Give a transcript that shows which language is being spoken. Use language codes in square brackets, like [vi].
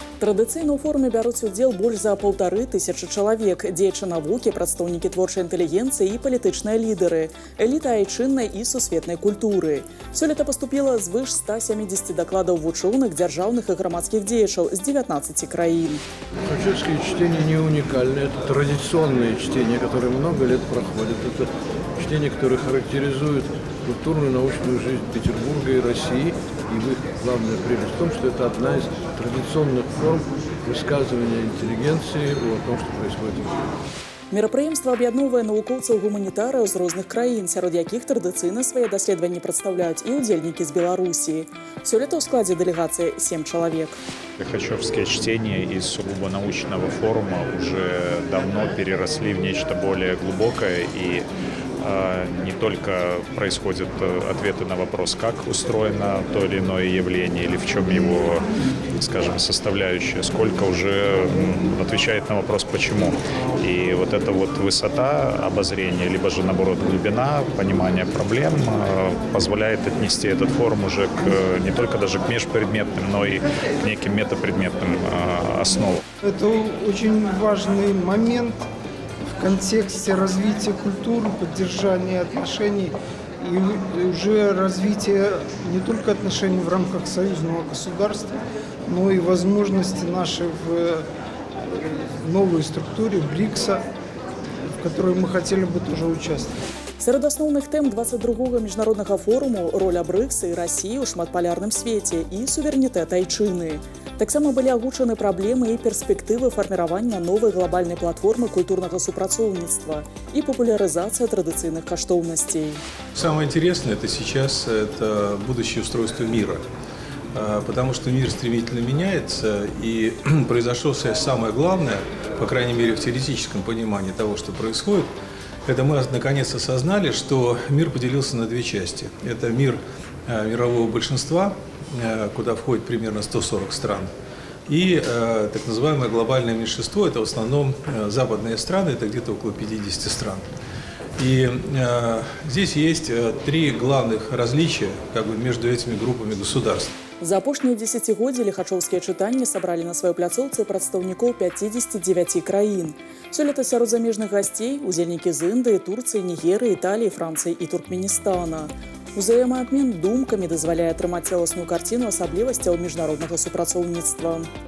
[be] Традыцыйна ў форуме бяруць удзел больш за 1500 чалавек, дзеячы навукі, прадстаўнікі творчай інтэлігенцыі і палітычныя лідары, эліта айчыннай і сусветнай культуры. Сёлета паступіла звыш 170 дакладаў вучоных, дзяржаўных і грамадскіх дзеячаў з 19 краін. [ru] Лихачевские чтения не уникальны, это традиционные чтения, которые много лет проходят. Это чтения, которые характеризуют культурную и научную жизнь Петербурга и России. И их главная прелесть в том, что это одна из традиционных форм высказывания интеллигенции о том, что происходит в мире. [be] Мерапрыемства аб'ядноўвае навукоўцаў-гуманітарыяў з розных краін, сярод якіх традыцыйна свае даследаванні прадстаўляюць і ўдзельнікі з Беларусі. Сёлета ў складзе дэлегацыі 7 чалавек. [ru] Лихачевские чтения из сугубо научного форума уже давно переросли в нечто более глубокое, и не только происходят ответы на вопрос, как устроено то или иное явление, или в чем его, скажем, составляющая, сколько уже отвечает на вопрос «почему?». И вот эта вот высота обозрения, либо же, наоборот, глубина понимания проблем позволяет отнести этот форум уже не только даже к межпредметным, но и к неким метапредметным основам. Это очень важный момент в контексте развития культуры, поддержания отношений и уже развития не только отношений в рамках союзного государства, но и возможности нашей в новой структуре БРИКСа, в которой мы хотели бы тоже участвовать. [be] Сярод асноўных тэм 22-го міжнароднага форуму роля БРИКСа і Расіі ў шматпалярным свеце і суверэнітэт айчыны. Таксама былі агучаны праблемы і перспектывы фарміравання новай глобальнай платформы культурнага супрацоўніцтва і папулярызацыя традыцыйных каштоўнасцей. [ru] Самое интересное сейчас это будущее устройство мира. Потому что мир стремительно меняется, и произошло самое главное, по крайней мере в теоретическом понимании того, что происходит, это мы наконец осознали, что мир поделился на две части. Это мир мирового большинства, куда входит примерно 140 стран, и так называемое глобальное меньшинство, это в основном западные страны, это где-то около 50 стран. И здесь есть три главных различия между этими группами государств. [be] За апошнія дзесяцігоддзі лихачоўскія чытанні сабралі на сваёй пляцоўцы прадстаўнікоў 59 краін. Сёлета сярод замежных гасцей удзельнікі з Індыі, Турцыі, Нігерыі, Італіі, Францыі і Туркменістана. Узаемаабмен думкамі дазваляе атрымаць цэласную карціну асаблівасцяў міжнароднага супрацоўніцтва.